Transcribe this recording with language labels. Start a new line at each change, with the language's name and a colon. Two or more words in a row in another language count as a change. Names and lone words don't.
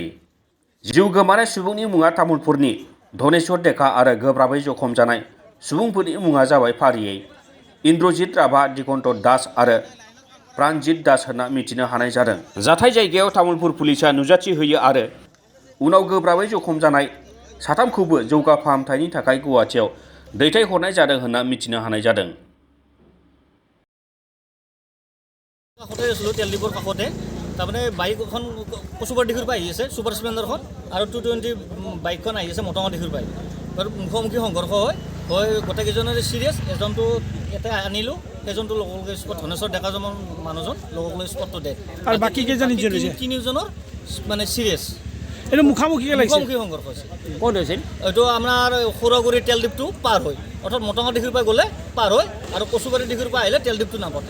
Bodo: जिउ गोमानाय सुबुंनि मुङा तामुलपुरनि धनेश्वर डेका आरो गोब्राबै जखम जानाय सुबुंफोरनि मुङा जाबाय फारियै इन्द्रजित राभा, दिगन्त दास आरो प्राणजित दास होनना मिथिनो हानाय जादों। जाथाय जायगायाव तामुलपुर पुलिसा नुजाथि होयो आरो उनाव गोब्राबै जखम जानाय साथामखौबो जौगा फाहामथायनि थाखाय गुवाहाटियाव दैथायहरनाय जादों होनना मिथिनो हानाय जादों।
Assamese: কাষতে আছিলোঁ তেল ডিপোৰ কাষতে তাৰমানে বাইক এখন কচুপাৰ দিশৰ পৰা আহি আছে ছুপাৰ স্প্লেণ্ডাৰখন আৰু 220 বাইকখন আহি আছে মটঙা দিশৰ পৰা আৰু মুখামুখি সংঘৰ্ষ হয় গোটেইকেইজনৰে চিৰিয়াছ এজনটো ইয়াতে আনিলোঁ সেইজনটো লগলৈ স্পট ধনেশ্বৰ ডেকাজন মানুহজন লগলৈ স্পটটো দে আৰু বাকী কেইজন তিনিজনৰ মানে চিৰিয়াছ এইটো মুখামুখি সংঘৰ্ষ হৈছে ক'ত হৈছিল এইটো আমাৰ সৌৰাগুৰি তেল ডিপটো পাৰ হয় অৰ্থাৎ মটঙা দিশৰ পৰা গ'লে পাৰ হয় আৰু কচুবাৰী দিশৰ পৰা আহিলে তেল ডিপটো নাপাতে।